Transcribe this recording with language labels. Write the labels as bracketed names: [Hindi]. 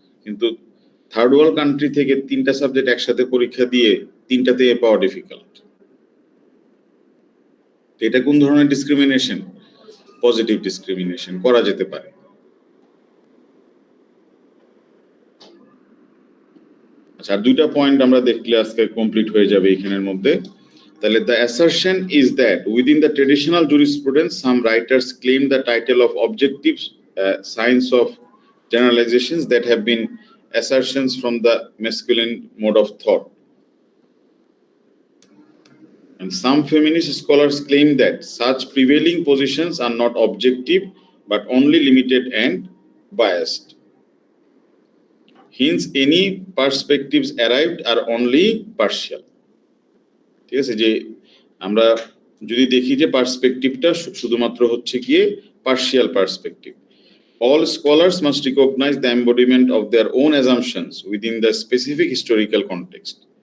[Bangla] কিন্তু third world country থেকে 3টা সাবজেক্ট একসাথে পরীক্ষা দিয়ে 3টাতে এ পাওয়া ডিফিকাল্ট। এটা কোন ধরনের ডিসক্রিমিনেশন? পজিটিভ ডিসক্রিমিনেশন করা যেতে পারে। আচ্ছা, আর 2টা পয়েন্ট আমরা দেখলে আজকে কমপ্লিট হয়ে যাবে এখানের মধ্যে। তাহলে [English] the assertion is that within the traditional jurisprudence some writers claim the title of objective science of generalizations that have been assertions from the masculine mode of thought, and some feminist scholars claim that such prevailing positions are not objective but only limited and biased. Hence any perspectives arrived are only partial. [Bangla] ঠিক আছে, যে আমরা যদি দেখি যে পার্সপেক্টিভটা শুধুমাত্র হচ্ছে গিয়ে partial perspective. [English] All scholars must recognize the embodiment of their own assumptions within the specific historical context.